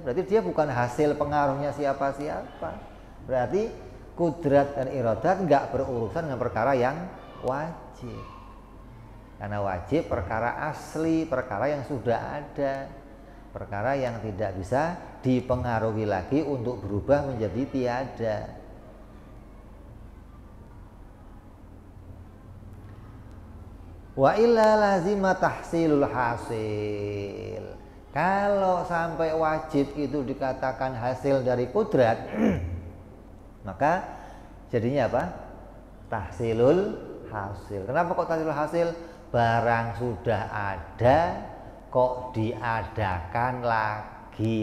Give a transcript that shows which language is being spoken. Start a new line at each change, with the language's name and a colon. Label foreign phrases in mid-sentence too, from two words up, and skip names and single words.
Indonesian: Berarti dia bukan hasil pengaruhnya siapa-siapa. Berarti kudrat dan iradat nggak berurusan dengan perkara yang wajib. Karena wajib perkara asli, perkara yang sudah ada, perkara yang tidak bisa dipengaruhi lagi untuk berubah menjadi tiada.
Arabic: وإلا لزم تحصيل الحاصل.
Indonesian: Kalau sampai wajib itu dikatakan hasil dari kudrat, maka jadinya apa?
Arabic: تحصيل الحاصل.
Indonesian: Kenapa kok
Arabic: تحصيل الحاصل?
Indonesian: Barang sudah ada kok diadakan lagi.